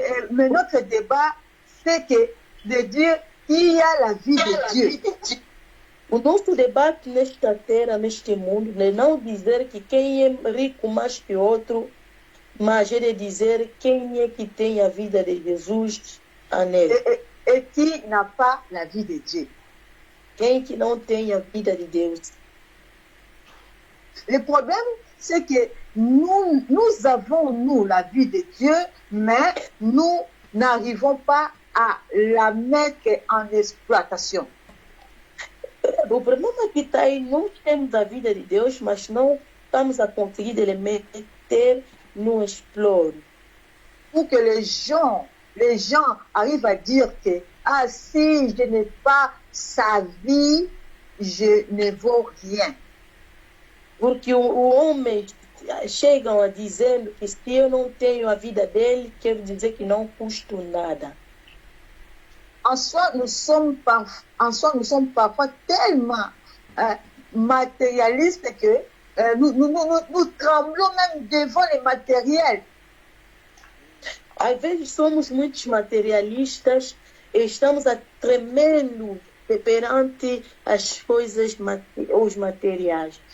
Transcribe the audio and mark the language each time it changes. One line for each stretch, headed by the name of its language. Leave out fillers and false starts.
French: Mais notre débat, c'est que de dire qui a la vie de Dieu.
Portuguese: O nosso debate nesta terra, neste mundo, é não dizer que quem é rico mais que outro, mas é de dizer quem é que tem a vida de Jesus nele.
French: Et qui n'a pas la vie de Dieu.
Portuguese: Quem que não tem a vida de Deus.
French: Le problème, c'est que nous avons, nous, la vie de Dieu, mais nous n'arrivons pas à la mettre en exploitation.
Portuguese: O problema que está aí, nós temos a vida de Deus, mas não estamos a conseguir de meter no explore.
French: Pour que les gens arrivent à dire que si je n'ai pas sa vie, je ne vaux rien.
Portuguese: Porque o homem chegam a dizendo que se eu não tenho a vida dele, quer dizer que não custo nada.
French: En soi, nous sommes parfois tellement matérialistes que nous tremblons même devant les matériels.
Portuguese: Às vezes somos muitos materialistas e estamos a tremendo perante as coisas, os materiais.